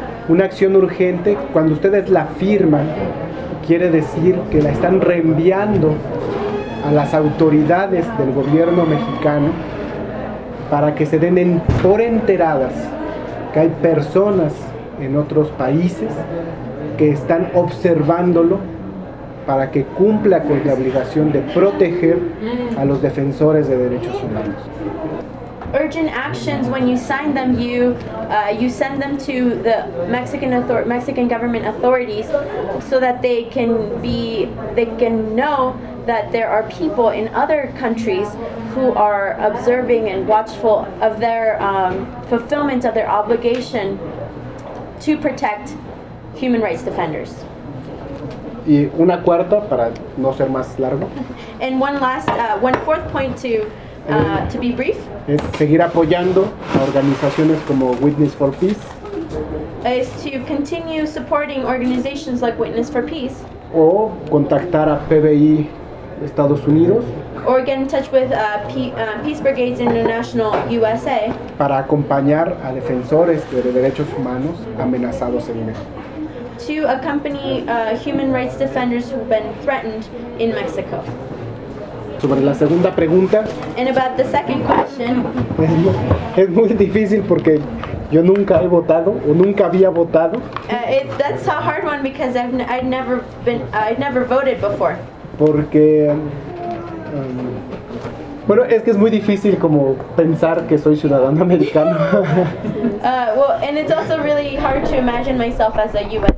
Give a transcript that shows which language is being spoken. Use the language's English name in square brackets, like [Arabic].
[Spanish] Una acción urgente, cuando ustedes la firman, quiere decir que la están reenviando a las autoridades del gobierno mexicano para que se den por enteradas que hay personas en otros países que están observándolo para que cumpla con la obligación de proteger a los defensores de derechos humanos. [English] Urgent actions, when you sign them, you send them to the Mexican government authorities so that they can know that there are people in other countries who are observing and watchful of their fulfillment of their obligation to protect human rights defenders. [Spanish] Y una cuarta, para no ser más largo. [English] And one fourth point to be brief. [Spanish] Es seguir apoyando a organizaciones como Witness for Peace. [English] Is to continue supporting organizations like Witness for Peace. [Spanish] O contactar a PBI Estados Unidos. [English] Or get in touch with Peace Brigades International USA. [Spanish] Para acompañar a defensores de derechos humanos amenazados en México. [English] To accompany human rights defenders who've been threatened in Mexico. [Spanish] Sobre la segunda pregunta. [English] And about the second question. [Spanish] Es muy difícil porque yo nunca he votado o nunca había votado. [English] That's a hard one because I've never voted before. [Spanish] Porque bueno, es que es muy difícil como pensar que soy ciudadano americano. [English] And it's also really hard to imagine myself as a U.S.